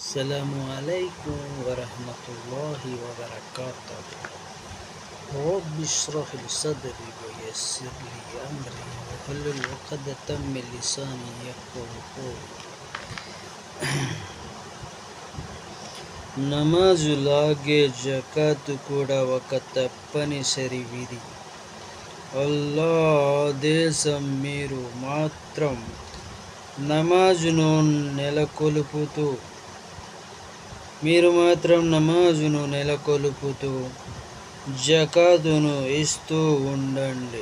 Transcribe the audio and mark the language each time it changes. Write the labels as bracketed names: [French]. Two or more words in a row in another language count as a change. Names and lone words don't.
[Arabic] السلام عليكم ورحمة الله وبركاته. رب اشرح لي صدري ويسر لي أمري واحلل عقدة من لساني يفقهوا قولي. [Telugu] నమాజులాగే జకాతు కూడా ఒక తప్పనిసరి విధి. అల్లా ఆదేశం మీరు మాత్రం నమాజును నెలకొల్పుతూ జకాతును ఇస్తూ ఉండండి.